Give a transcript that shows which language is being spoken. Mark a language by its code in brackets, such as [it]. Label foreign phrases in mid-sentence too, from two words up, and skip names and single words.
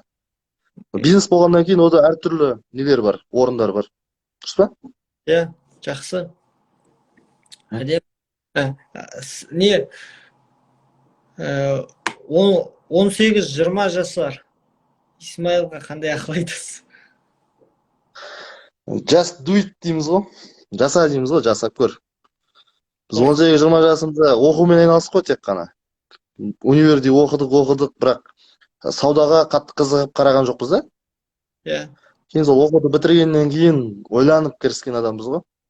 [kk] Бизнес болғаннан кейін ода әртүрлі нелер бар, орындар бар. Дұрыс па? Иә, жақсы. Әдеп. Не, 18-20 жасар Исмаилға қандай ақыл айтасыз? [en] Just do it [kk] дейміз ғой. Жаса дейміз ғой, жасап көр. Біз 18-20 жасымызда оқумен айналыстық қой тек қана. Универде оқыдық, бірақ саудаға қатты қызығып қараған жоқпыз да. Иә. Кейін сол оқуды бітіргеннен кейін ойланып кіріскен адамбыз ғой.